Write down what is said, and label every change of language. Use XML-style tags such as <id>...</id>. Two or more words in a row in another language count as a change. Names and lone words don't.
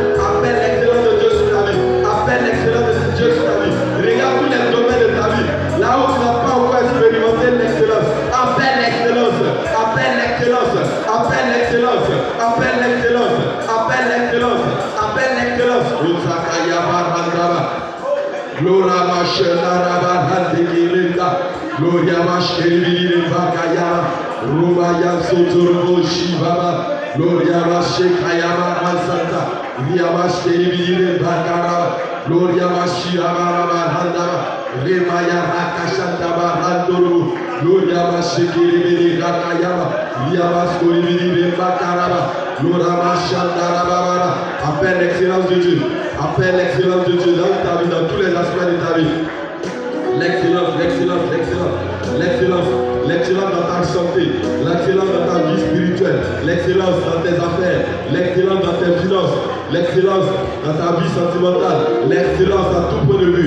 <fr>Appelle l'excellence de Dieu sur ta vie. Appelle l'excellence de Dieu sur ta vie. Regarde tous les domaines de ta vie. Là où tu n'as pas encore expérimenté l'excellence. Appelle l'excellence. Appelle l'excellence. Appelle l'excellence. Appelle l'excellence. Appelle l'excellence. Appelle l'excellence. Gloria Gloria Mashkeri Vakaya, Rumaya Sotorobo Shivaba, Gloria Mashekayama Hansanta, Via Mashkeri Vakara, Gloria Mashirama Handama, Remaya Rakashantaba Handoro, Gloria Mashekeri Vakayama, Via Mashkori Vakaraba, Gloria Mashandarabara. Appelle l'excellence de Dieu, appelle l'excellence de Dieu dans ta vie, dans tous les aspects de ta vie. L'excellence, l'excellence, l'excellence, l'excellence, l'excellence dans ta santé, l'excellence dans ta vie spirituelle, l'excellence dans tes affaires, l'excellence dans tes finances, l'excellence dans ta vie sentimentale, l'excellence à tout point de vue.</fr>